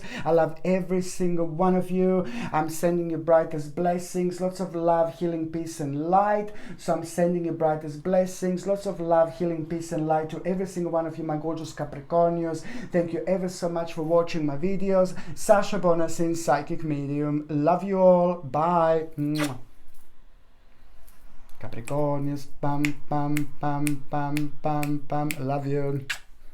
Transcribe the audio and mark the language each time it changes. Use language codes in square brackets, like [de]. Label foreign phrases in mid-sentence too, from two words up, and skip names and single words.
[en] I love every single one of you. I'm sending you brightest blessings, lots of love, healing, peace and light. So I'm sending you brightest blessings, lots of love, healing, peace and light to every single one of you, my gorgeous Capricornians. Thank you ever so much for watching my videos. Sasha Bonasin, Psychic Medium. Love you all. Bye. Mwah. Capricornians, bam, bam, bam, bam, bam, bam. Love you.